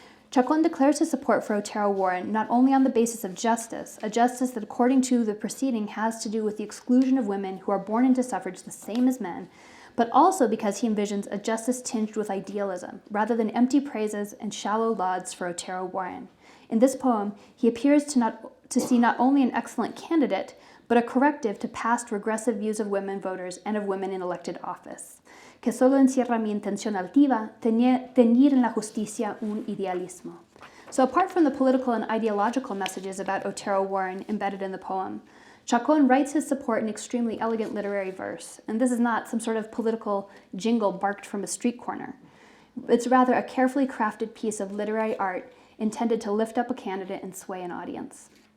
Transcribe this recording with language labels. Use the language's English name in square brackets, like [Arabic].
[English] Chacon declares his support for Otero-Warren not only on the basis of justice, a justice that, according to the proceeding, has to do with the exclusion of women who are born into suffrage the same as men, but also because he envisions a justice tinged with idealism, rather than empty praises and shallow lauds for Otero-Warren. In this poem, he appears to see not only an excellent candidate, but a corrective to past regressive views of women voters and of women in elected office. [Spanish] Que solo encierra mi intención altiva, teñir en la justicia un idealismo. [English] So apart from the political and ideological messages about Otero-Warren embedded in the poem, Chacon writes his support in extremely elegant literary verse, and this is not some sort of political jingle barked from a street corner. It's rather a carefully crafted piece of literary art intended to lift up a candidate and sway an audience.